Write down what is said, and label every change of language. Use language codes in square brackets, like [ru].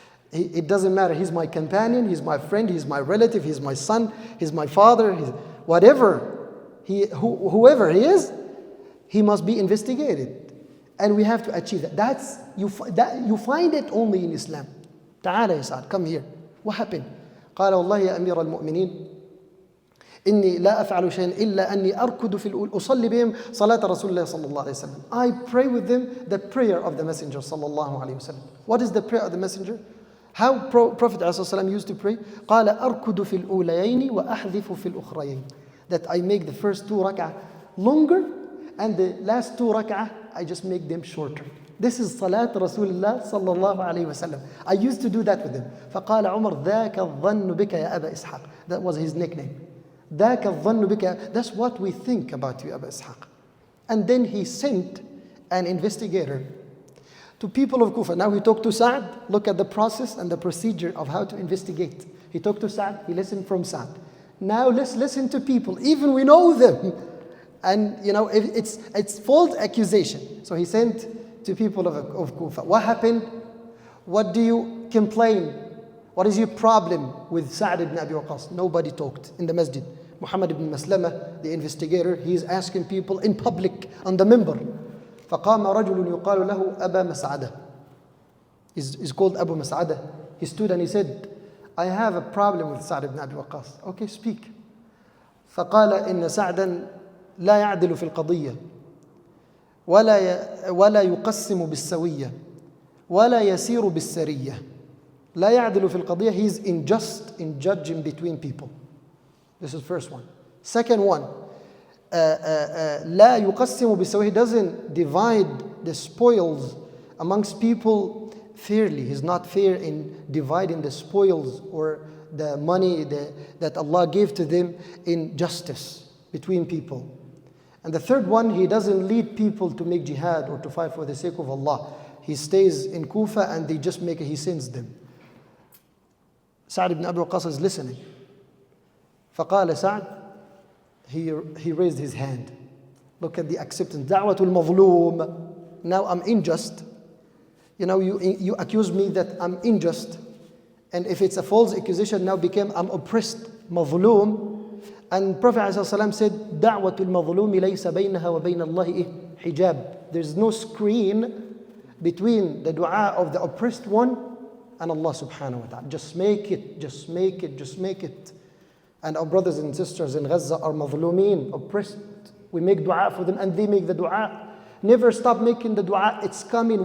[en] It doesn't matter, he's my companion, he's my friend, he's my relative, he's my son, he's my father, whatever, whoever he is, he must be investigated. And we have to achieve that. You find it only in Islam. [ar] تعال يا سعد, [en] come here. What happened? [ar] قال والله يا أمير المؤمنين إني لا أفعل شيئا إلا أني أركض في أصلي بهم صلاة رسول الله صلى الله عليه وسلم. [en] I pray with them the prayer of the Messenger [ar] صلى الله عليه وسلم. [en] What is the prayer of the Messenger? How Prophet ﷺ used to pray? [ar] قال أركض في الأوليين وأحذف في الأخريين. [en] That I make the first 2 rak'ah longer and the last 2 rak'ah I just make them shorter. This is Salat Rasulullah [ar] sallallahu alayhi wa sallam. [en] I used to do that with him. [ar] فقال عمر ذاك الظن بك يا أبا إسحاق. [en] That was his nickname. [ar] ذاك الظن بك. [en] That's what we think about you, Abu Ishaq. And then he sent an investigator to people of Kufa. Now he talked to Sa'd. Look at the process and the procedure of how to investigate. He talked to Sa'd. He listened from Sa'd. Now let's listen to people. Even we know them. And it's false accusation. So he sent to people of Kufa. What happened? What do you complain? What is your problem with Sa'd ibn Abi Waqqas? Nobody talked in the masjid. Muhammad ibn Maslama, the investigator, he is asking people in public on the minbar. [ar] فقام رجل يقال له أبا مسعدة. [en] He's called Abu Mas'adah. He stood and he said, I have a problem with Sa'd ibn Abi Waqqas. Okay, speak. [ar] فقال إن سعدا لا يعدل في القضية ولا يقسم بالسوية ولا يسير بالسرية. لا يعدل في القضية. [en] He is unjust in judging between people. This is first one. Second one, [ar] لا يقسم بالسوية. [en] He doesn't divide the spoils amongst people fairly. He's not fair in dividing the spoils or the money that Allah gave to them in justice between people. And the third one, he doesn't lead people to make jihad or to fight for the sake of Allah. He stays in Kufa and he sends them. Sa'd ibn Abi Waqqas is listening. [ar] فقال سعد, [en] he raised his hand. Look at the acceptance. [ar] دعوة المظلوم. [en] Now I'm unjust. You accuse me that I'm unjust. And if it's a false accusation, now became I'm oppressed. [ar] مظلوم. [en] And Prophet ﷺ said, [ar] دعوة المظلوم ليس بينها وبين الله حجاب. [en] There's no screen between the dua of the oppressed one and Allah subhanahu wa ta'ala. Just make it, just make it, just make it. And our brothers and sisters in Gaza are mazlumeen, oppressed. We make dua for them and they make the dua. Never stop making the dua. It's coming.